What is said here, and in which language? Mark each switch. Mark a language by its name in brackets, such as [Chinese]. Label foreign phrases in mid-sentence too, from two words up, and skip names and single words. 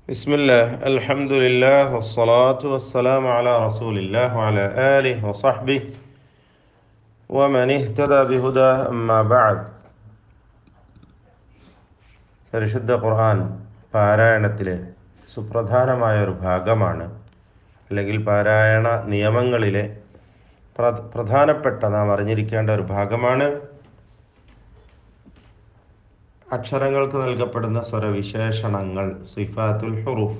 [Arabic] بسم الله الحمد لله والصلاة والسلام على رسول الله وعلى آله وصحبه ومن اهتدى بهداه أما بعد. [Malayalam] പരിശുദ്ധ ഖുർആൻ പാരായണത്തിലെ സുപ്രധാനമായ ഒരു ഭാഗമാണ്, അല്ലെങ്കിൽ പാരായണ നിയമങ്ങളിലെ പ്രധാനപ്പെട്ട നാം അറിഞ്ഞിരിക്കേണ്ട ഒരു ഭാഗമാണ് അക്ഷരങ്ങൾക്ക് നൽകപ്പെടുന്ന സ്വരവിശേഷണങ്ങൾ, [Arabic] صفات الحروف.